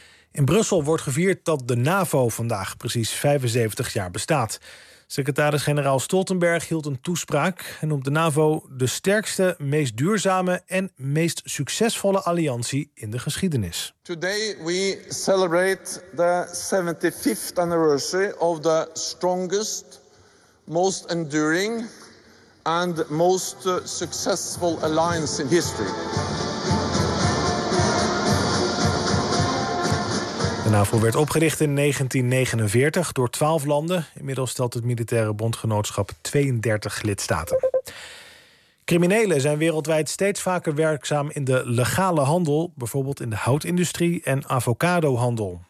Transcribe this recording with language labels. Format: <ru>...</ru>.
<nl>In Brussel wordt gevierd dat de NAVO vandaag precies 75 jaar bestaat. Secretaris-generaal Stoltenberg hield een toespraak en noemt de NAVO de sterkste, meest duurzame en meest succesvolle alliantie in de geschiedenis.</nl> <en>Today we celebrate the 75th anniversary of the strongest, most enduring and most successful alliance in history.</en> <nl>De NAVO werd opgericht in 1949 door 12 landen. Inmiddels stelt het militaire bondgenootschap 32 lidstaten. Criminelen zijn wereldwijd steeds vaker werkzaam in de legale handel, bijvoorbeeld in de houtindustrie en avocadohandel.</nl>